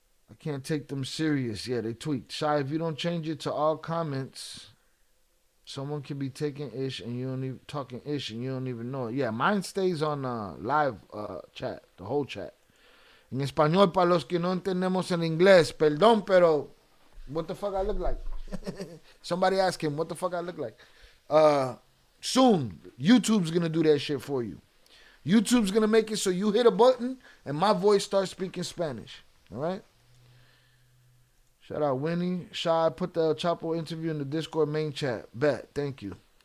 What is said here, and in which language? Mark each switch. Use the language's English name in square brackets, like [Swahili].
[English] I can't take them serious. Yeah, they tweaked. Shy, if you don't change it to all comments, someone can be taking ish and you don't even talking ish and you don't even know it. Yeah, mine stays on live chat, the whole chat. [Spanish] En español, para los que no entendemos en inglés, perdón, pero [English] what the fuck I look like? Somebody ask him what the fuck I look like. Soon, YouTube's gonna do that shit for you. YouTube's gonna make it so you hit a button and my voice starts speaking Spanish. All right. Shout out Winnie. Shy, put the El Chapo interview in the Discord main chat. Bet. Thank you.